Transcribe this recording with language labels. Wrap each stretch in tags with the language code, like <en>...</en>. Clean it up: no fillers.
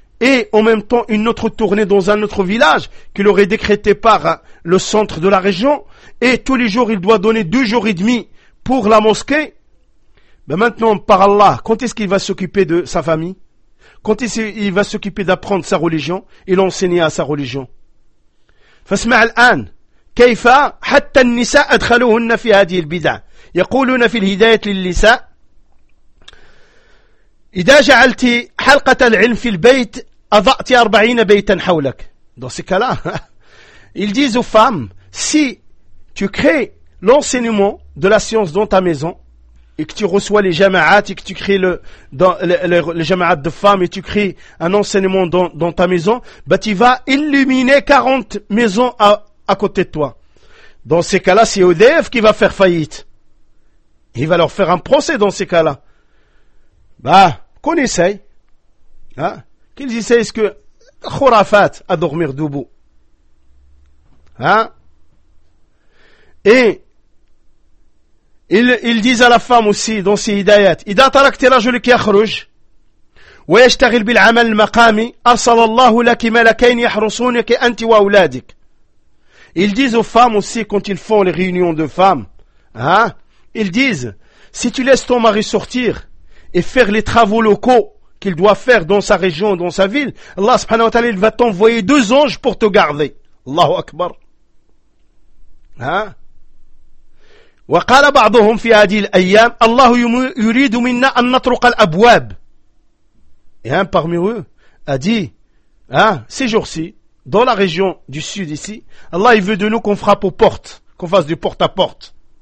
<fr>Et en même temps une autre tournée dans un autre village qu'il aurait décrété par le centre de la région. Et tous les jours il doit donner 2 jours et demi pour la mosquée. Ben maintenant, par Allah, quand est-ce qu'il va s'occuper de sa famille? Quand est-ce qu'il va s'occuper d'apprendre sa religion et l'enseigner à sa religion?</fr> <ar>فاسمع الآن كيف حتى النساء أدخلوهن في هذه البدع يقولون في الهداية للنساء إذا جعلت حلقة العلم في البيت أضعت 40 بيتا حولك.</ar> <fr>Dans ces cas-là, ils disent aux femmes, si tu crées l'enseignement de la science dans ta maison, et que tu reçois les jama'at, et que tu crées les jama'at de femmes, et tu crées un enseignement dans ta maison, bah tu vas illuminer 40 maisons à côté de toi. Dans ces cas-là, c'est EDF qui va faire faillite. Il va leur faire un procès dans ces cas-là. Bah, qu'on essaye, hein, qu'ils essayent ce que khurafat à dormir debout, hein. Et ils disent à la femme aussi dans ces hidayat,</fr> <ar>إذا تركت رجل يخرج ويشتغل بالعمل المقامي أرسل الله لك ملكين يحرسونك أنت وأولادك.</ar> <fr>Ils disent aux femmes aussi quand ils font les réunions de femmes, hein, ils disent, si tu laisses ton mari sortir et faire les travaux locaux qu'il doit faire dans sa région, dans sa ville, Allah subhanahu wa ta'ala, il va t'envoyer 2 anges pour te garder. Allahu Akbar. Hein?</fr> <ar>وقال بعضهم في هذه الأيام الله يريد منا أن نطرق الأبواب.</ar> <fr>Et un parmi eux a dit, hein, ces jours-ci, dans la région du sud ici, Allah il veut de nous qu'on frappe aux portes, qu'on fasse du porte-à-porte.</fr>